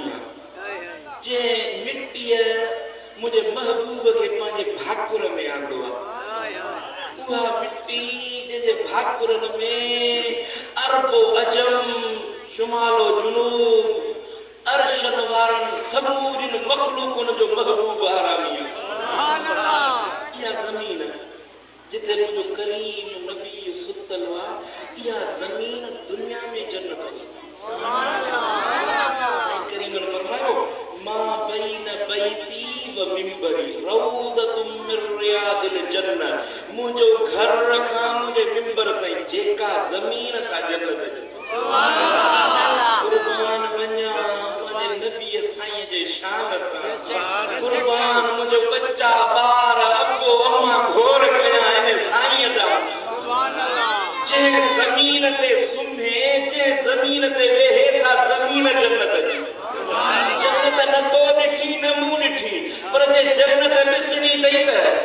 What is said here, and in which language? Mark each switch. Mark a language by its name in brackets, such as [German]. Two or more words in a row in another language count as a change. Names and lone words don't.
[Sindhi] आहे जंहिं मिटीअ मुंहिंजे महबूब खे पंहिंजे भाकुर में आंदो आहे उहा मिट्टी जंहिंजे भाकुरनि में अरबो अजम शुमालो जुनूब अर्शन वारनि समूरिन मखलूकनि जो महबूब आरामी आहे इहा ज़मीन जिथे मुंहिंजो करीम नबी सुतल आहे इहा ज़मीन दुनिया में जन्नत आहे करीमन फरमायो [Arabic] ما بين بيتي و منبري روضة من رياض الجنة [Sindhi] मुंहिंजो घर खां मुंहिंजे मिंबर ताईं जेका ज़मीन सां जन्नत आहे कुर्बान वञा मुंहिंजे नबी साईं जे शान तां कुर्बान मुंहिंजो बच्चा ॿार अबो अम्मा घोर कया इन साईं जा जंहिं ज़मीन ते सुम्हे जंहिं ज़मीन ते वेहे सा ज़मीन जन्नत जी जन्नत न तो ॾिठी न मूं ॾिठी पर जे जन्नत ॾिसणी अथई त